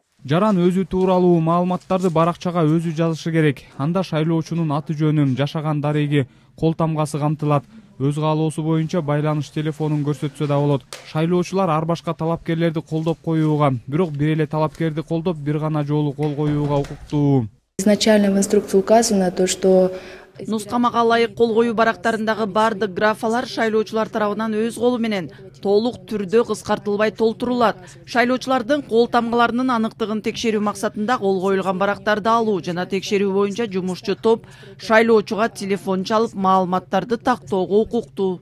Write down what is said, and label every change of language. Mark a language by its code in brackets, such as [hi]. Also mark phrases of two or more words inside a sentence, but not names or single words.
[ky] Жаран өзү тууралуу маалыматтарды баракчага өзү жазышы керек. Анда шайлоочунун аты жөнү, жашаган дареги, кол тамгасы камтылат. Өз каалоосу боюнча байланыш телефонун көрсөтсө да болот. Шайлоочулар ар башка талапкерлерди колдоп коюуга, бирок бир эле талапкерди колдоп, бир гана жолу кол коюуга укуктуу. [ru] Изначально в инструкции указано то, что [ky] Нускамага ылайык кол коюу барактарындагы бардык графалар шайлоочулар тарабынан өз колу менен толук түрдө кыскартылбай толтурулат. Шайлоочулардын кол тамгаларынын аныктыгын текшерүү максатында кол коюлган барактарды алуу жана текшерүү боюнча жумушчу топ шайлоочуга телефон чалып маалыматтарды тактоого укуктуу.